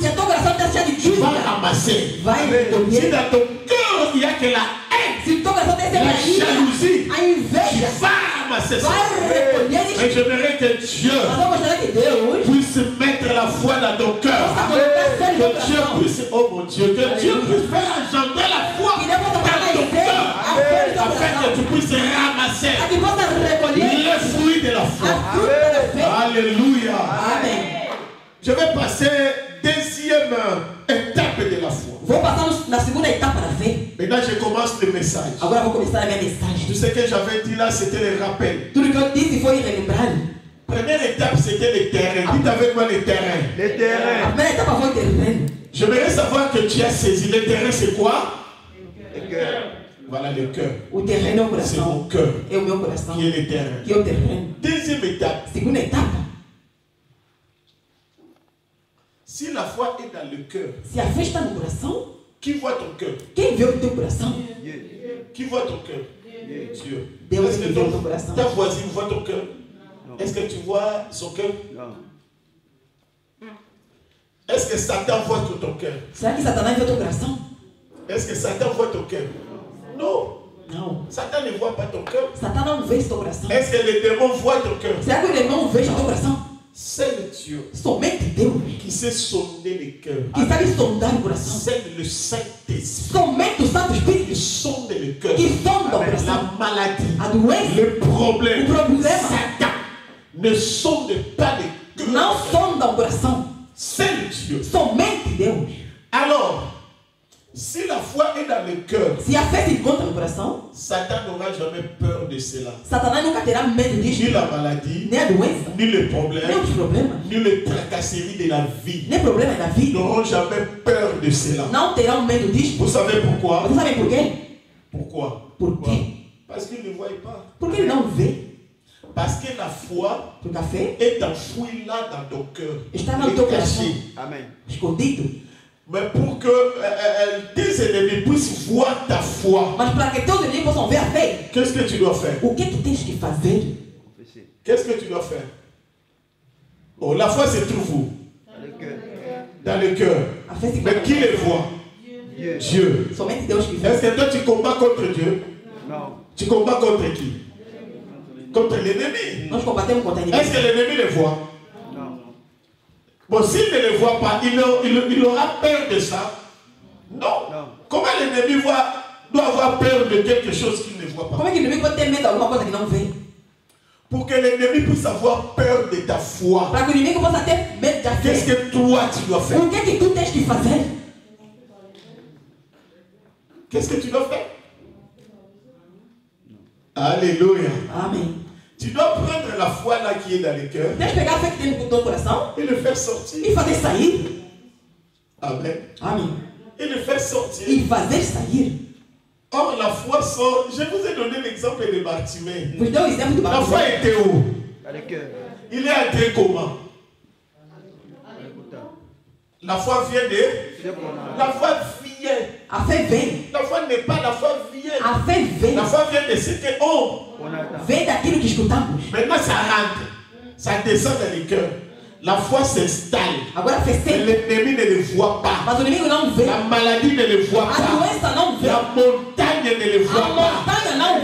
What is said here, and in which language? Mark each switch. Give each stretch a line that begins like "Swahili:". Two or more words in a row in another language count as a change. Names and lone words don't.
Portuguese: Se o teu coração está cheio de
French: tu vas
Portuguese: dúvida,
French: ramasser.
Portuguese: vai
French: Si
Portuguese: recolher.
French: dans ton cœur il n'y a que la haine,
Portuguese: Se o teu coração tem
French: la
Portuguese: sempre
French: jalousie,
Portuguese: a
French: tu
Portuguese: inveja,
French: vas ramasser ça.
Portuguese: vai recolher
French: Mais
Portuguese: isso.
French: j'aimerais que Dieu
Portuguese: Mas eu gostaria que Deus
French: puisse mettre la foi dans ton cœur.
Portuguese: possa colocar fé no teu
French: Que Dieu
Portuguese: coração.
French: puisse, oh mon Dieu, que Dieu puisse faire engendrer la foi
Portuguese: Que Deus possa
French: dans
Portuguese: colocar
French: ton
Portuguese: em fé
French: cœur.
Portuguese: a fé no teu
French: Afin que
Portuguese: coração.
French: tu puisses ramasser
Portuguese: A que possa recolher
French: les fruits de la foi.
Portuguese: a fruta da fé.
French: Alléluia.
Portuguese: Amém.
French: Je vais passer deuxième étape de la foi.
Portuguese: Vou passar na segunda etapa da fé.
French: Maintenant, je commence le message.
Portuguese: Agora vou começar a minha
French: Tout
Portuguese: mensagem.
French: ce que j'avais dit là, c'était le rappel.
Portuguese: Tudo que eu disse foi relembrar.
French: Première étape, c'était le terrain. Dites avec moi le terrain. Le
Portuguese: A
French: terrain.
Portuguese: primeira etapa foi o terreno.
French: J'aimerais savoir que tu as saisi. Le terrain, c'est quoi? Le cœur. Voilà le cœur.
Portuguese: O terreno é o
French: C'est mon
Portuguese: coração.
French: cœur
Portuguese: É o meu coração.
French: qui est le terrain.
Portuguese: Que é o terreno.
French: Deuxième étape,
Portuguese: Segunda etapa.
French: si la foi est dans le cœur,
Portuguese: Se a fé está no coração,
French: qui voit ton cœur?
Portuguese: quem vê o teu coração?
French: Dieu. Qui voit ton cœur? Dieu.
Portuguese: Deus
French: Est-ce que
Portuguese: que vê o teu coração.
French: ta voisine voit ton cœur? Non. Est-ce que tu vois son cœur? Non. Est-ce que Satan voit ton cœur?
Portuguese: Será que Satanás vê o teu coração?
French: Est-ce que Satan voit ton cœur? Non.
Portuguese: Não.
French: Satan ne voit pas ton cœur.
Portuguese: Satan não vê esse teu coração.
French: Est-ce que les démons voient ton cœur?
Portuguese: Será que o demônio veja o teu coração?
French: C'est Dieu
Portuguese: Somente Deus
French: qui sait sonder les cœurs.
Portuguese: que sabe sondar o coração.
French: C'est le Saint-Esprit
Portuguese: Somente o Santo
French: qui
Portuguese: Espírito
French: sonde le cœur.
Portuguese: que sonda o
French: La
Portuguese: coração.
French: maladie,
Portuguese: A doença
French: le problème,
Portuguese: O problema.
French: Satan ne sonde pas les cœurs.
Portuguese: não sonda o coração.
French: C'est Dieu.
Portuguese: Somente Deus.
French: Alors, si la foi est dans le cœur,
Portuguese: Se a fé se encontra no coração,
French: Satan n'aura jamais peur de cela.
Portuguese: Satanás nunca terá medo
French: Ni
Portuguese: disso.
French: la maladie,
Portuguese: Nem a doença,
French: ni le
Portuguese: nem
French: problème,
Portuguese: os problemas,
French: ni les tracasseries de la vie
Portuguese: nem problemas da vida.
French: n'auront jamais peur de cela.
Portuguese: Não terão medo disso.
French: Vous savez pourquoi?
Portuguese: Você sabe por quê?
French: Pourquoi?
Portuguese: Por quê?
French: Parce qu'ils ne voient pas.
Portuguese: Porque ele não vê.
French: Parce que la foi
Portuguese: Porque a fé
French: est enfouie là dans ton cœur.
Portuguese: está no
French: Et
Portuguese: teu
French: cachée.
Portuguese: coração,
French: Amen.
Portuguese: escondido.
French: Mais pour que tes ennemis puissent voir ta foi,
Portuguese: Mas para que teus inimigos possam ver a fé,
French: qu'est-ce que tu dois faire?
Portuguese: o que tu tens que fazer?
French: Confesser. Qu'est-ce que tu dois faire? Oh, la foi se trouve où? Le cœur. Dans le cœur.
Portuguese: A fé se
French: Mais qui
Portuguese: encontra.
French: les voit? Dieu. Dieu.
Portuguese: Somente Deus que vê.
French: Est-ce que toi tu combats contre Dieu? Non. Tu combats contre qui? Contre l'ennemi.
Portuguese: Nós combatemos contra
French: Est-ce
Portuguese: inimigos.
French: que l'ennemi les voit? Non. Bon, s'il ne les voit pas, il aura peur de ça. Non. Non. Comment l'ennemi doit avoir peur de quelque chose qu'il ne voit pas?
Portuguese: Como é que o inimigo pode ter medo de alguma coisa que não vê?
French: Pour que l'ennemi puisse avoir peur de ta foi,
Portuguese: Para que o inimigo possa ter medo da
French: qu'est-ce
Portuguese: fé.
French: que toi tu dois faire?
Portuguese: O que tu tens que fazer?
French: Qu'est-ce que tu dois faire? Alléluia.
Portuguese: Amém.
French: Tu dois prendre la foi là qui est dans le cœur
Portuguese: Tens que pegar a fé que tem no teu coração
French: et le faire sortir.
Portuguese: e fazer sair.
French: Amen.
Portuguese: Amém.
French: Et le faire sortir.
Portuguese: E fazer sair.
French: Or, la foi sort. Je vous ai donné l'exemple de Bartimée.
Portuguese: Vos deu o exemplo do
French: La foi
Portuguese: Bartimeu.
French: était où? Dans le cœur. Il est entré comment? Écoutez. La foi vient de. C'est pour nous. La foi vient.
Portuguese: A fé vem.
French: La foi n'est pas. La foi vient.
Portuguese: A fé vem.
French: La foi vient de ce qu'on. On attend.
Portuguese: Vem daquilo que escutamos.
French: Maintenant, ça rentre. Ça descend dans les cœurs. La foi s'installe.
Portuguese: Agora a fé
French: Mais
Portuguese: senta.
French: l'ennemi ne le voit pas.
Portuguese: Mas o inimigo não vê.
French: La maladie ne le voit
Portuguese: A
French: pas.
Portuguese: doença não vê.
French: La montagne ne le
Portuguese: A
French: voit pas.
Portuguese: montanha não